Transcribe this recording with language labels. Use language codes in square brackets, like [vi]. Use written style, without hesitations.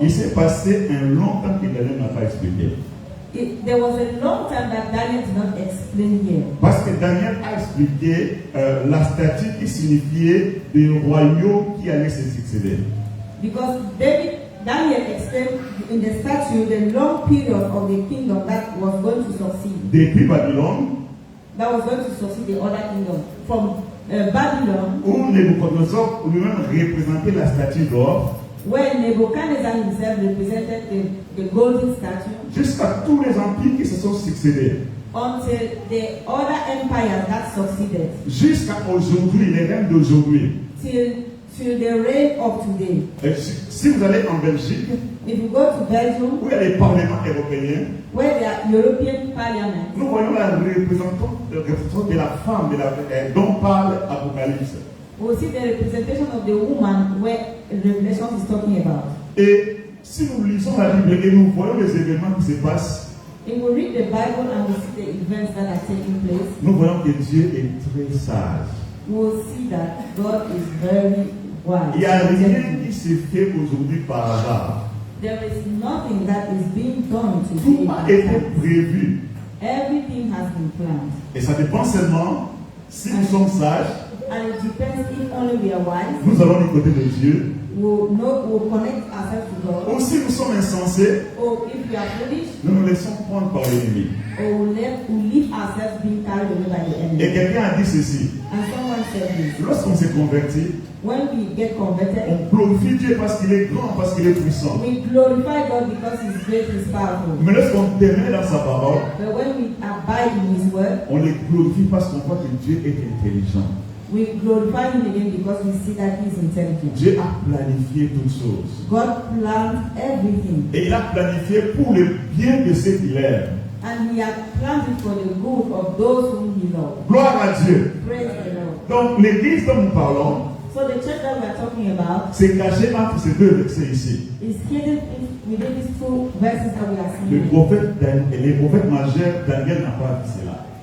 [fr] il s'est passé un long temps que Daniel n'a pas expliqué. [en] There was a long time that Daniel did not explain here. [fr] Parce que Daniel a expliqué la statue qui signifiait le royaume qui allait se succéder. [en] Because Daniel explained in the statue the long period of the kingdom that was going to succeed. [fr] Depuis Babylone, [en] that was going to succeed the other kingdom. From Babylon, [fr] où Nebuchadnezzar lui-même représentait la statue d'or, [en] where Nebuchadnezzar himself represented the golden statue, [fr] jusqu'à tous les empires qui se sont succédés, [en] until the other empires that succeeded, [fr] jusqu'à aujourd'hui, les règnes d'aujourd'hui, [en] till the reign of today. [fr] Et si vous allez en Belgique, [en] if you go to Belgium, [fr] où il y a les parlements européens, [en] where there are European parliaments, [fr] nous voyons la représentante de la femme dont parle Apocalypse. [en] we see the representation of the woman where Revelation is talking about. [fr] Et si nous lisons la Bible et nous voyons les événements qui se passent, [en] if we read the Bible and we see the events that are taking place, [fr] nous voyons que Dieu est très sage. [en] we will see that God is very wise. [fr] Il n'y a rien qui se fait aujourd'hui par hasard. [en] There is nothing that is being done [fr] Tout [en] today. [fr] a été prévu. [en] Everything has been planned. [fr] Et ça dépend seulement si nous sommes sages. [en] And it depends if only we are wise. [fr] Nous allons du côté de Dieu. [en] We'll connect ourselves to God. [fr] Ou si nous sommes insensés, [en] Or if we are foolish, [fr] nous nous laissons prendre par l'ennemi. [en] or we leave ourselves being carried away by the enemy. [fr] Et quelqu'un a dit ceci. [en] And someone accept this. [fr] Lorsqu'on s'est converti, [en] When we get converted, [fr] on glorifie Dieu parce qu'il est grand, parce qu'il est puissant. [en] we glorify God because He's great, He's powerful. [fr] Mais lorsqu'on demeure dans sa parole, [en] But when we abide in His word, [fr] on les glorifie parce qu'on voit que Dieu est intelligent. [en] we glorify Him again because we see that He's intelligent. [fr] Dieu a planifié toutes choses. [en] God planned everything, [fr] Et il a planifié pour le bien de ceux qu'il aime. [en] and He has planned it for the good of those whom He loves. [fr] Gloire à Dieu. [en] Praise the Lord. [fr] Donc l'église dont nous parlons, [en] So the church that we are talking about [fr] c'est caché entre ces deux versets ici. [en] is hidden within these two verses that we are [fr] Le [en] seeing. [fr] prophète Daniel, les prophètes majeurs, Daniel n'a pas vu cela.